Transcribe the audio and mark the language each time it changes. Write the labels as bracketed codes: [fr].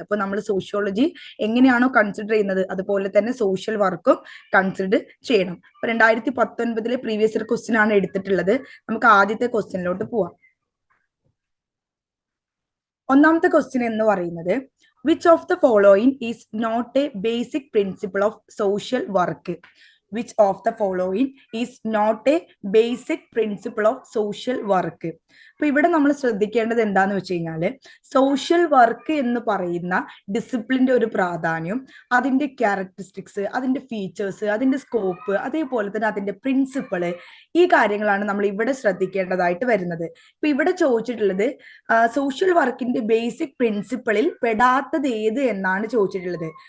[ml] അപ്പൊ നമ്മൾ സോഷ്യോളജി എങ്ങനെയാണോ കൺസിഡർ ചെയ്യുന്നത് അതുപോലെ തന്നെ സോഷ്യൽ വർക്കും കൺസിഡർ ചെയ്യണം. അപ്പൊ 2019 പ്രീവിയസ് ഇയർ ക്വസ്റ്റ്യൻ ആണ് എടുത്തിട്ടുള്ളത്. നമുക്ക് ആദ്യത്തെ ക്വസ്റ്റ്യനിലോട്ട് പോവാം. ഒന്നാമത്തെ ക്വസ്റ്റ്യൻ എന്ന് പറയുന്നത് [en] Which of the following is not a basic principle of social work. Which of the following is not a basic principle of social work? [ml] അപ്പൊ ഇവിടെ നമ്മൾ ശ്രദ്ധിക്കേണ്ടത് എന്താന്ന് വെച്ച് കഴിഞ്ഞാല് സോഷ്യൽ വർക്ക് എന്ന് പറയുന്ന ഡിസിപ്ലിന്റെ ഒരു പ്രാധാന്യം, അതിന്റെ ക്യാരക്ടറിസ്റ്റിക്സ്, അതിന്റെ ഫീച്ചേഴ്സ്, അതിന്റെ സ്കോപ്പ്, അതേപോലെ തന്നെ അതിന്റെ പ്രിൻസിപ്പിള്, ഈ കാര്യങ്ങളാണ് നമ്മൾ ഇവിടെ ശ്രദ്ധിക്കേണ്ടതായിട്ട് വരുന്നത്. ഇപ്പൊ ഇവിടെ ചോദിച്ചിട്ടുള്ളത് സോഷ്യൽ വർക്കിന്റെ ബേസിക് പ്രിൻസിപ്പിളിൽ പെടാത്തത് ഏത് എന്നാണ് ചോദിച്ചിട്ടുള്ളത്.